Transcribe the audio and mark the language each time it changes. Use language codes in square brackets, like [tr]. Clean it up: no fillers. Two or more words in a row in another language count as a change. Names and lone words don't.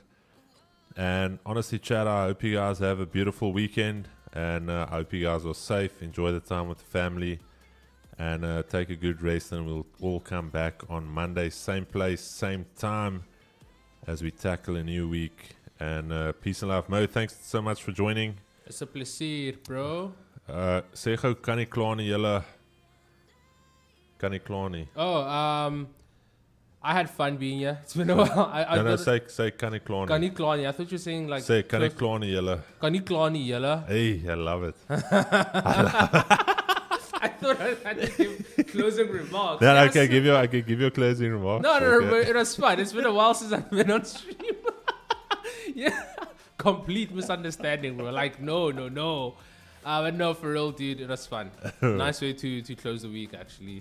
[en] And honestly, chat, I hope you guys have a beautiful weekend. And I hope you guys are safe. Enjoy the time with the family. And take a good rest. And we'll all come back on Monday. Same place, same time, as we tackle a new week. And peace and love. Mo, thanks so much for joining. It's a plezier, bro. [af] Sê gou kan nie klaar nie julle. Kan nie klaar nie. [en] Oh, I had fun being here. It's been a while. No, say [af] kan nie klaar nie. Kan nie klaar nie. [en] I thought you were saying like... [af] Say kan nie klaar nie julle. Kan nie klaar nie, julle. [en] Hey, I love it. I thought I had to give closing remarks. No, Yes. okay, I can give you a closing remark. No, Okay. but it was fun. It's been a while since I've been on stream. Yeah. Complete misunderstanding, bro. Like, no. But no, for real, dude, it was fun. Nice way to close the week, actually.